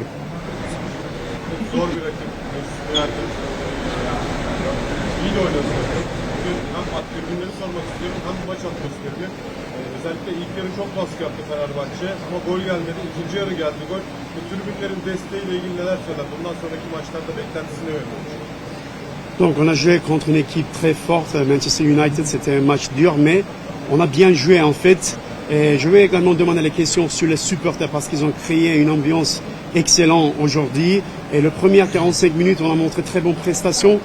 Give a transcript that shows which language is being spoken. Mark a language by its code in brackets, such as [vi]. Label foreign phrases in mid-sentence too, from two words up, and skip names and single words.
[tr] Zor bir rakip. İyi de oynadı. Bugün hem tribünleri sormak istiyorum hem maç atmosferini. Özellikle ilk yarı çok baskı yaptı Fenerbahçe ama gol gelmedi. İkinci yarı geldi gol. Bu tribünlerin desteğiyle ilgili neler söyler? Bundan sonraki maçlarda beklentisi ne yönde? [fr] Donc on a joué contre une équipe très forte, Manchester United, c'était un match dur, mais on a bien joué en fait. Je vais également demander les questions sur les supporters parce qu'ils ont créé une ambiance excellente aujourd'hui. Et le premier 45 minutes, on a montré très bonne prestation.